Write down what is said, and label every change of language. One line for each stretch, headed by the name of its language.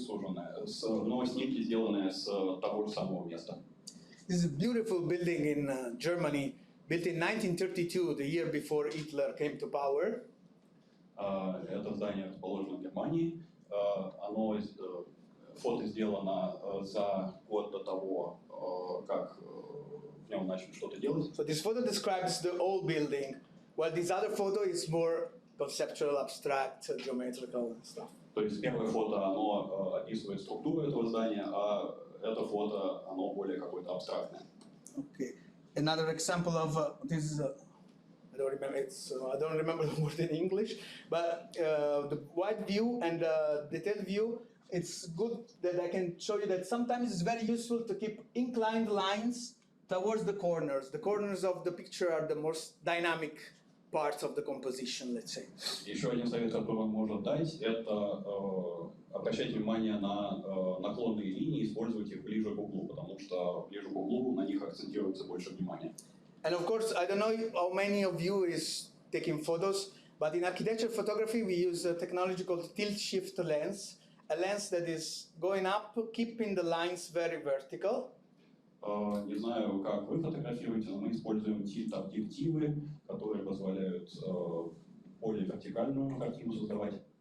Russian: Суженное, но снимки сделанные с того же самого места.
English: This is a beautiful building in Germany, built in 1932, the year before Hitler came to power.
Russian: Это здание расположено в Германии. Оно фото сделано за год до того, как в нем начали что-то делать.
English: So this photo describes the old building, while this other photo is more conceptual, abstract, geometrical stuff.
Russian: То есть первое фото, оно описывает структуру этого здания, а это фото, оно более какое-то абстрактное.
English: Okay. Another example of this is I don't remember the word in English, but the wide view and the detailed view. It's good that I can show you that sometimes it's very useful to keep inclined lines towards the corners. The corners of the picture are the most dynamic parts of the composition, let's say.
Russian: Еще один совет, который он может дать, это обращать внимание на наклонные линии, использовать их ближе к углу, потому что ближе к углу на них акцентируется больше внимания.
English: And of course, I don't know how many of you is taking photos, but in architecture photography we use a technology called tilt-shift lens, a lens that is going up, keeping the lines very vertical.
Russian: Не знаю, как вы фотографируете, но мы используем тильт-объективы, которые позволяют более вертикальную картину создавать.